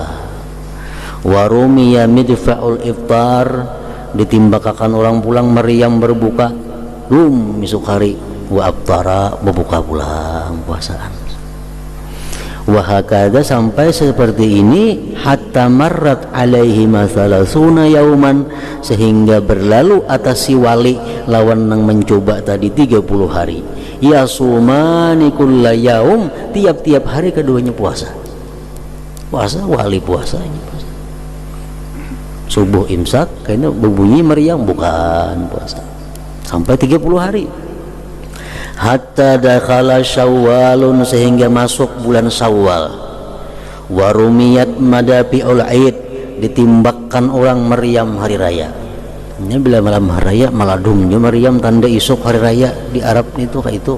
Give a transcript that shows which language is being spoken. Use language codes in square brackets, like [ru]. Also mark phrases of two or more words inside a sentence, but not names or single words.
[ar] Wa rumiya midfa'ul iftar, [bjn] ditimbakakan orang pulang Maryam berbuka isuk hari, [ar] wa aftara [bjn] berbuka pulang puasaan. Wahakada, sampai seperti ini, [ar] hatta marrat alaihi masalasuna yauman, [bjn] sehingga berlalu atas si wali lawan nang mencoba tadi 30 hari. [ar] Yasumani kulla yaum, [bjn] tiap-tiap hari keduanya puasa. Wali puasanya puasa. Subuh imsak kayaknya berbunyi Maryam bukan puasa sampai 30 hari. [ar] Hatta dakhala Syawalun, [bjn] sehingga masuk bulan Syawal. [ar] Warumiyat madafi'ul Aid, [bjn] ditimbakkan orang Maryam hari raya. Ini bila malam hari raya maladumnya Maryam, tanda isuk hari raya di Arab itu kayak itu.